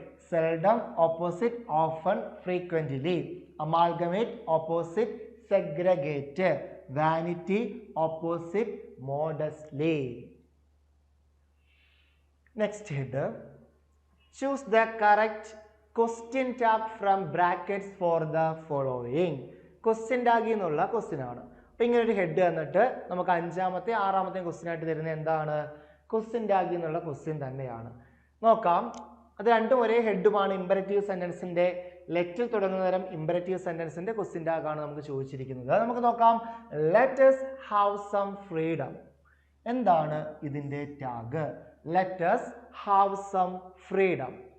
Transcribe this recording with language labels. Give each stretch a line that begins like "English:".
English: seldom opposite often, frequently, amalgamate opposite segregate, vanity opposite modestly. Next header, choose the correct question tag from brackets for the following.
Malayalam: Question tag എന്നുള്ള question ആണ്. അപ്പൊ ഇങ്ങനെ ഒരു head തന്നിട്ട് നമുക്ക് 5ാമത്തെ 6ാമത്തെ question ആയിട്ട് തരുന്നത് എന്താണ്? ക്വസ്റ്റ്യൻ ടാഗ് എന്നുള്ള ക്വസ്റ്റ്യൻ തന്നെയാണ്. നോക്കാം. അത് രണ്ടും ഒരേ ഹെഡുമാണ്. ഇമ്പരറ്റീവ് സെന്റൻസിന്റെ ലെറ്റിൽ തുടങ്ങുന്ന തരം ഇമ്പരറ്റീവ് സെന്റൻസിന്റെ ക്വസ്റ്റ്യൻ ടാഗ് ആണ് നമുക്ക് ചോദിച്ചിരിക്കുന്നത്. നമുക്ക് നോക്കാം.
English: Let us have some freedom.
Malayalam: എന്താണ് ഇതിന്റെ tag?
English: Let us have some freedom.